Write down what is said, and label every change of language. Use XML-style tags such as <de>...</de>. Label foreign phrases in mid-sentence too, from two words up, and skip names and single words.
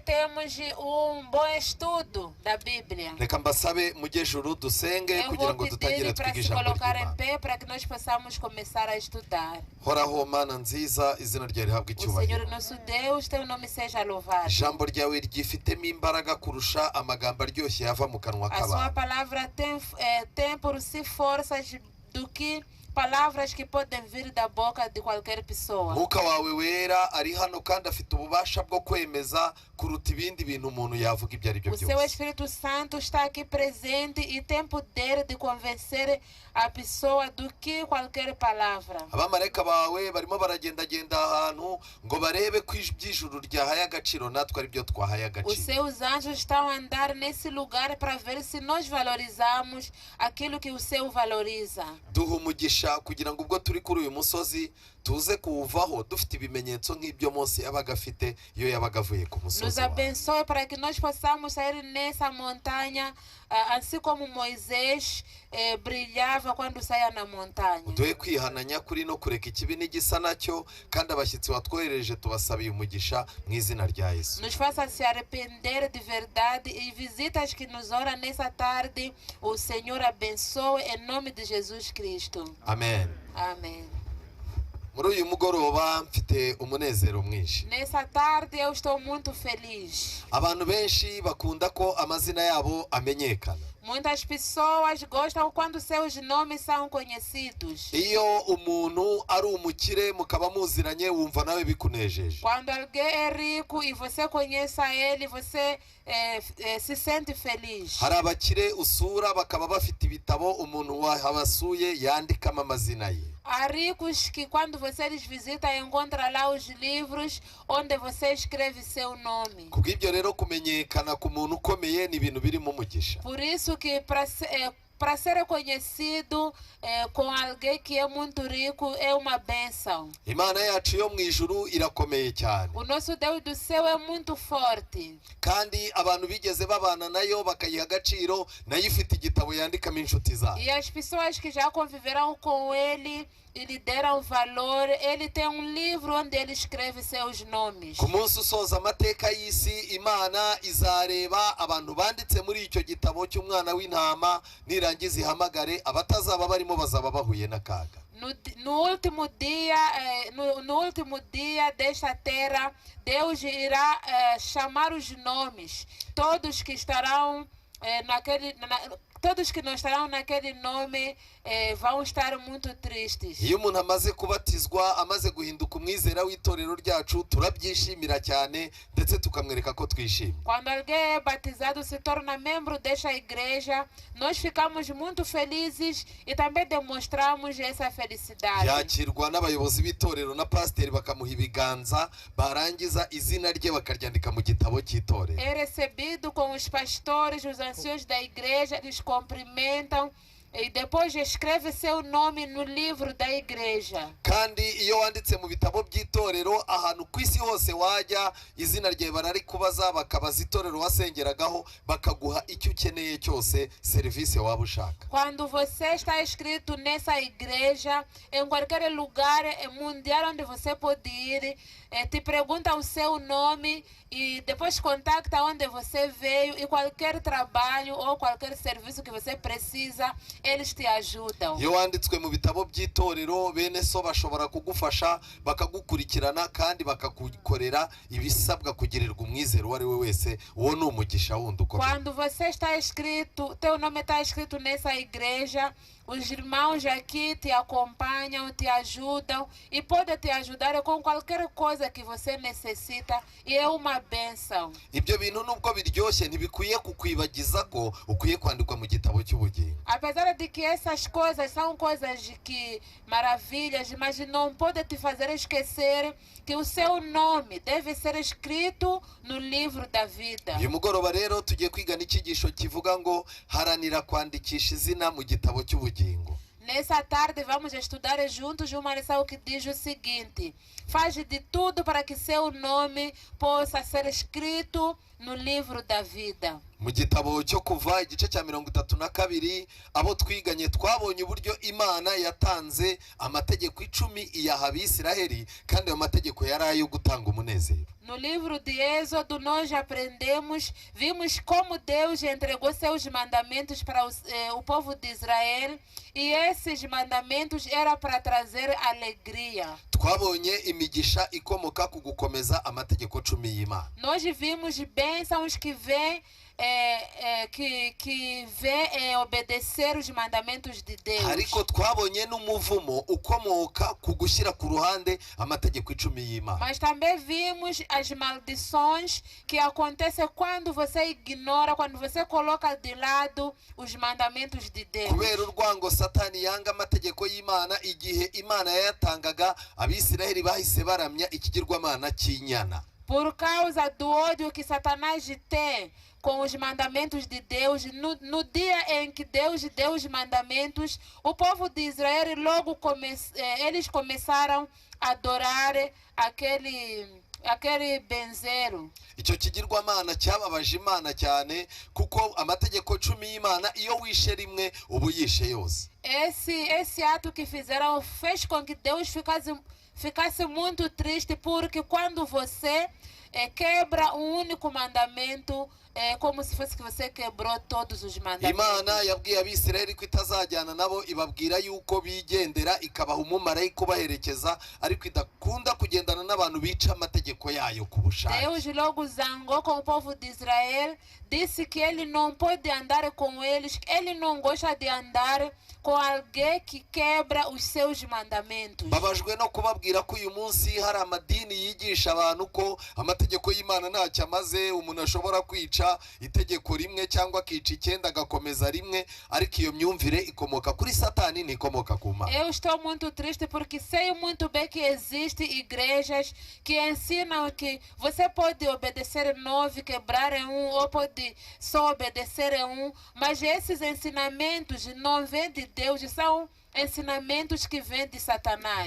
<pt>teremos bom estudo da Bíblia.</pt> <rw>reka mbasabe mujye juru dusenge</rw> <pt>Eu</pt> <rw>kugira</rw> <pt>vou</pt> <rw>ngo</rw> <pt>pedir</pt> <rw>dutangire</rw> <pt>para</pt> <rw>twige</rw> <pt>se</pt> <rw>ijambo</rw> <pt>colocar em</pt> <rw>ry'Imana.</rw> <pt>pé para que nós possamos começar a estudar.</pt> <rw>Horaho mana nziza, izina ryawe rihabwe</rw> <pt>O Senhor</pt> <rw>icyubahiro.</rw> <pt>nosso Deus, teu nome seja louvado.</pt> <rw>Ijambo ryawe ryifitemo imbaraga kurusha amagambo aryoshye yava mu kanwa</rw> <pt>A sua</pt> <rw>k'abantu.</rw> <pt>palavra tem por si forças do que palavras que podem vir da boca de qualquer pessoa.</pt> <rw>Mwuka wawe wera ari hano kandi afite ububasha bwo kwemeza kuruta ibindi bintu umuntu yavuga ibyo ari byo</rw> <pt>O seu</pt> <rw>byose.</rw> <pt>Espírito Santo está aqui presente e tem poder de convencer a pessoa do que qualquer palavra.</pt> <rw>Abamarayika bawe barimo baragendagenda ahantu ngo barebe ko iby'ijuru ryahaye agaciro natwe ari byo twahaye</rw> <pt>Os</pt> <rw>agaciro.</rw> <pt>seus anjos estão a andar nesse lugar para ver se nós valorizamos aquilo que o céu valoriza.</pt> <rw>Duha umugisha kugira ngo ubwo turi kuri uyu musozi tuze kuwuvaho dufite ibimenyetso nk'ibyo Mose yabaga afite iyo yabaga avuye ku</rw> <pt>Nos</pt> <rw>musozi wawe.</rw> <pt>abençoe para que nós possamos sair nessa montanha, assim como Moisés brilhava quando saía na montanha.</pt> <rw>Duhe kwihana nyakuri no kureka ikibi n'igisa nacyo, kandi abashyitsi watwohereje tubasabiye umugisha mu izina rya Yesu.</rw> <pt>Nos faça se arrepender de verdade e visitas que nos oram nessa tarde, o Senhor abençoe em nome de Jesus Cristo.</pt> <rw>Amen.</rw> <pt>Amém.</pt> <rw>Muri uyu mugoroba mfite umunezero mwinshi.</rw> <pt>Nessa tarde eu estou muito feliz.</pt> <rw>Abantu benshi bakunda ko amazina yabo amenyekana.</rw> <pt>Muitas pessoas gostam quando seus nomes são conhecidos.</pt> <rw>Iyo umuntu ari umukire mukaba muziranye wumva nawe bikunejeje.</rw> <pt>Quando alguém é rico e você conhece ele, você se sente feliz.</pt> <rw>Hari abakire usura bakaba bafite ibitabo umuntu wahabasuye yandikamo amazina ye.</rw> <pt>Há ricos que quando você lhes visita encontra lá os livros onde você escreve seu nome.</pt> <rw>Kubw'ibyo rero kumenyekana ku muntu ukomeye ni ibintu biri mu mugisha.</rw> <pt>Por isso que para ser reconhecido com alguém que é muito rico é uma bênção.</pt> <rw>Imana yacu yo mu ijuru irakomeye cyane.</rw> <pt>O nosso Deus do céu é muito forte.</pt> <rw>Kandi abantu bigeze babana nayo bakayiha agaciro, nayo ifite igitabo yandikamo inshuti zabo.</rw> <pt>E as pessoas que já conviveram com ele e lhe deram valor, ele tem livro onde ele escreve seus nomes.</pt> <rw>Ku munsi usoza amateka y'isi, Imana izareba abantu banditse muri icyo gitabo cy'umwana w'intama, nirangiza ihamagare abatazaba barimo bazaba bahuye n'akaga.</rw> <pt>No último dia desta terra, Deus irá chamar os nomes. Todos que estarão todos que não estarão naquele nome vão estar muito tristes.</pt> <rw>Iyo umuntu amaze kubatizwa, amaze guhinduka umwizera w'itorero ryacu, turabyishimira cyane ndetse tukamwereka ko twishimye.</rw> <pt>Quando alguém é batizado, se torna membro desta igreja, nós ficamos muito felizes e também demonstramos essa felicidade.</pt> <rw>Yakirwa n'abayobozi b'itorero na pasiteri bakamuha ibiganza, barangiza izina rye bakaryandika mu gitabo cy'itorero.</rw> <pt>É recebido com os pastores, os anciões da igreja, eles cumprimentam e depois escreve seu nome no livro da igreja.</pt> <rw>Kandi iyo wanditse mu bitabo by'itorero, ahantu ku isi hose wajya, izina ryawe bararikubaza, bakabaza itorero wasengeragaho, bakaguha icyo ukeneye cyose, serivisi waba ushaka.</rw> <pt>Quando você está escrito nessa igreja, em qualquer lugar mundial onde você pode ir, te pergunta o seu nome e depois contacta onde você veio, e qualquer trabalho ou qualquer serviço que você precisa, eles te ajudam.</pt> <rw>Iyo wanditswe mu bitabo by'itorero, bene so bashobora kugufasha, bakagukurikirana kandi bakagukorera ibisabwa kugirirwa umwizero uwo ari we wese. Uwo ni umugisha wundi ukomeye.</rw> <pt>Quando você está escrito, teu nome está escrito nessa igreja, os irmãos aqui te acompanham, te ajudam e podem te ajudar com qualquer coisa que você necessita, e é uma bênção.</pt> <rw>Ibyo bintu nubwo biryoshye ntibikwiye kukwibagiza ko ukwiye kwandikwa mu gitabo cy'ubugingo.</rw> <pt>Apesar de que essas coisas são coisas que maravilhas, mas não pode te fazer esquecer que o seu nome deve ser escrito no livro da vida.</pt> <rw>Uyu mugoroba rero tugiye kwiga n'icyigisho kivuga ngo haranira kwandikisha izina mu gitabo cy'ubugingo.</rw> <pt>Nessa tarde vamos estudar juntos uma lição que diz o seguinte: faz de tudo para que seu nome possa ser escrito no livro da vida.</pt> <rw>mu gitabo cyo kuva igice cya 32 abo twiganye twabonye uburyo Imana yatanze amategeko 10 iyaha Abisiraheli, kandi ayo mategeko yari ayo gutanga umunezero.</rw> <pt>No livro de Êxodo nós vimos como Deus entregou seus mandamentos para o povo de Israel, e esses mandamentos eram para trazer alegria.</pt> <rw>Twabonye imigisha ikomoka ku gukomeza amategeko 10 y'Imana.</rw> <pt>Nós vimos bênçãos que vêm obedecer os mandamentos de Deus.</pt> <rw>Ariko twabonye n'umuvumo ukomoka ku gushyira ku ruhande amategeko 10 y'Imana.</rw> <pt>Mas também vimos as maldições que acontecem quando você ignora, quando você coloca de lado os mandamentos de Deus.</pt> <rw>Kubera urwango Satani yanga amategeko y'Imana, igihe Imana yayatangaga Abisiraheli bahise baramya ikigirwamana cy'inyana.</rw> <pt>Por causa do ódio que Satanás tem com os mandamentos de Deus, no dia em que Deus deu os mandamentos, o povo de Israel logo eles começaram a adorar aquele benzeiro.</pt> <rw>Icyo kigirwamana cyababaje Imana cyane, kuko amategeko 10 y'Imana iyo wishe rimwe ubu yishe yose.</rw> <pt>Esse ato que fizeram fez com que Deus ficasse muito triste, porque quando você quebra um único mandamento, é como se fosse que você quebrou todos os mandamentos.</pt> <rw>Imana yabwiye Abisiraheli ko itazajyana nabo, ibabwira yuko bigendera, ikabaha umumarayika ubaherekeza, ariko idakunda kugendana n'abantu bica amategeko yayo ku bushake.</rw> <pt>Deus logo zangou com o povo de Israel, disse que ele não pode andar com eles, ele não gosta de andar com alguém que quebra os seus mandamentos.</pt> <rw>Babajwe no kubabwira ko uyu munsi hari amadini yigisha abantu ko amategeko y'Imana ntacyo amaze, umuntu ashobora kwica itegeko rimwe cyangwa akica 9 agakomeza rimwe, ariko iyo myumvire ikomoka kuri Satani, ntikomoka ku Mana.</rw> <pt>Eu estou muito triste porque sei muito bem que existem igrejas que ensinam que você pode obedecer 9, quebrar em 1, ou pode só obedecer em 1, mas esses ensinamentos não vêm de Deus, são ensinamentos que vêm de Satanás.</pt>